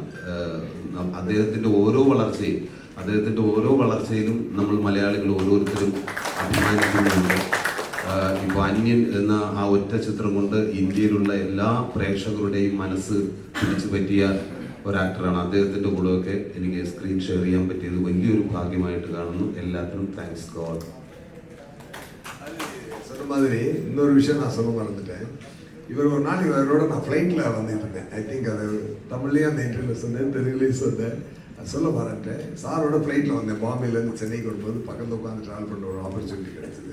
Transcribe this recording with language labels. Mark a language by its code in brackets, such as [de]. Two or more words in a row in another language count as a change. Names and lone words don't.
[ml] അദ്ദേഹത്തിൻ്റെ ഓരോ വളർച്ചയിലും നമ്മൾ മലയാളികൾ ഓരോരുത്തരും അഭിമാനിക്കുന്നുണ്ട്. ഇപ്പോൾ അന്യൻ എന്ന ആ ഒറ്റ ചിത്രം കൊണ്ട് ഇന്ത്യയിലുള്ള എല്ലാ പ്രേക്ഷകരുടെയും മനസ്സ് പിടിച്ചു പറ്റിയ ഒരാക്ടറാണ്. അദ്ദേഹത്തിൻ്റെ കൂടെയൊക്കെ എനിക്ക് [en] screen share [ml] ചെയ്യാൻ പറ്റിയത് വലിയൊരു ഭാഗ്യമായിട്ട് കാണുന്നു. എല്ലാത്തിനും [en] thanks God. [ta] சொன்ன மாதிரி இன்னொரு விஷயம் நான் சொல்ல மறந்துட்டேன். இவர் ஒரு நாள் இவரோட நான் ஃப்ளைட்டில் வந்துட்டு இருந்தேன். [en] I think [ta] அது தமிழ்லேயே அந்த இன்டர்வியூவில் சொன்னேன், தெலுங்குலேயும் சொன்னேன், அது சொல்ல மறந்துட்டேன். சாரோட ஃப்ளைட்டில் வந்தேன். பாம்பேலேருந்து சென்னைக்கு வரும்போது பக்கத்தில் உட்காந்து ட்ராவல் பண்ணுற ஒரு ஆப்பர்ச்சுனிட்டி கிடச்சிது.